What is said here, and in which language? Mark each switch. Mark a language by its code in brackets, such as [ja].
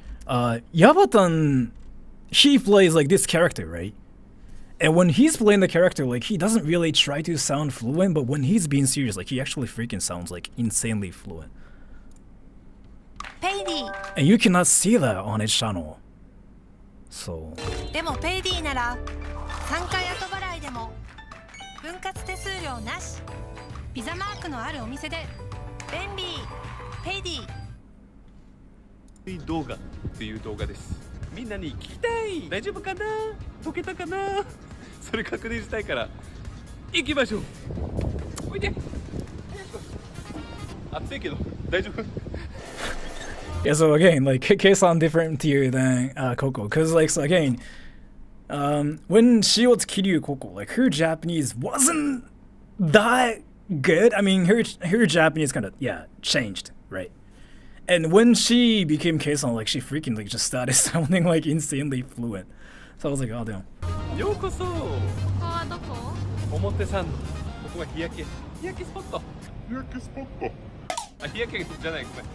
[en] Yabatan, he plays like this character, right? And when he's playing the character, like he doesn't really try to sound fluent, but when he's being serious, like he actually freaking sounds like insanely fluent. And you cannot see that on his channel. So [ja] でもペイディなら3回後払いでも分割手数料なしピザマークのあるお店で便利ペイディ動画という動画です。みんなに聞きたい。大丈夫かな？解けたかな？それ確認したいから行きましょう。おいで。暑いけど大丈夫。 [en] Yeah, so again, like Kei-san different tier than Coco, cause like so again, when she was Kiryu Coco, like her Japanese wasn't that good. I mean, her Japanese kind of changed, right? And when she became Kei-san, like she freaking like just started sounding like insanely fluent. So I was like, oh damn. [ja] ようこそ。ここはどこ？表参道。ここは日焼けスポット。日焼けスポット。あ、日焼けじゃない、ごめん。